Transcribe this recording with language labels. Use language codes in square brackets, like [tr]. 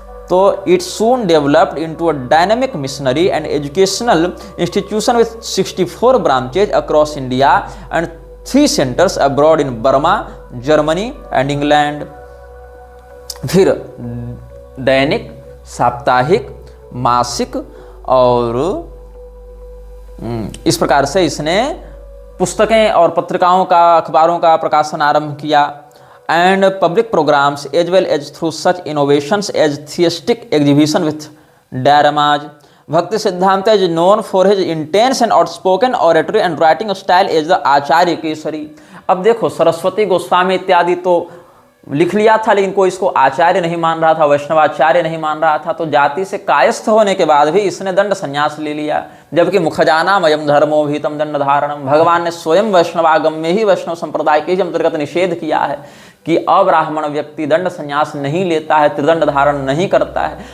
[en] तो it soon developed into a dynamic missionary and educational institution with 64 branches across India and 3 centres abroad in Burma, Germany and England. [hi] फिर दैनिक, साप्ताहिक, मासिक और इस प्रकार से इसने पुस्तकें और पत्रिकाओं का, अखबारों का प्रकाशन आरंभ किया। [en] and public programs as well as through such innovations as theistic exhibition with dioramas. Bhakti Siddhanta is known for his intense and outspoken oratory and writing style as the Acharya Kesari. [hi] अब देखो सरस्वती गोस्वामी इत्यादि तो लिख लिया था, लेकिन कोई इसको आचार्य नहीं मान रहा था, वैष्णवाचार्य नहीं मान रहा था। तो जाति से कायस्थ होने के बाद भी इसने दंड संन्यास ले लिया, जबकि मुखजाना मयम धर्मो भीतम दंड धारणम, भगवान ने स्वयं वैष्णवागम में ही वैष्णव संप्रदाय के अंतर्गत निषेध किया है कि अब्राह्मण व्यक्ति दंड संन्यास नहीं लेता है, त्रिदंड धारण नहीं करता है।